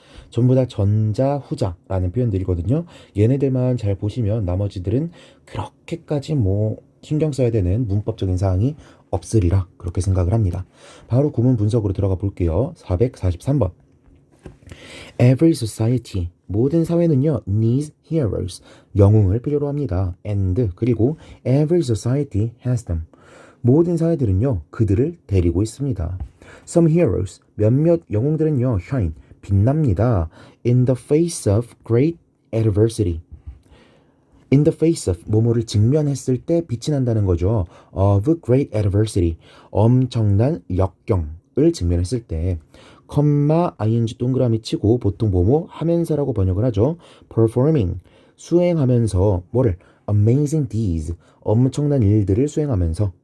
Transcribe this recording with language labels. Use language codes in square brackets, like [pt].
[ko] 전부 다 전자, 후자라는 표현들이거든요. 얘네들만 잘 보시면 나머지들은 그렇게까지 신경 써야 되는 문법적인 사항이 없으리라 그렇게 생각을 합니다. 바로 구문 분석으로 들어가 볼게요. 443번. [en] Every society, [ko] 모든 사회는요, [en] needs heroes, [ko] 영웅을 필요로 합니다. [en] And, [ko] 그리고 [en] every society has them. [ko] 모든 사회들은요, 그들을 데리고 있습니다. [en] Some heroes, [ko] 몇몇 영웅들은요, shine, 빛납니다. [en] In the face of great adversity. In the face of, [ko] 뭐뭐를 직면했을 때 빛이 난다는 거죠. [en] Of great adversity, [ko] 엄청난 역경을 직면했을 때. 컴마 ing 동그라미 치고 보통 뭐뭐 하면서라고 번역을 하죠. Performing, 수행하면서 뭐를 [en] amazing deeds, [ko] 엄청난 일들을 수행하면서.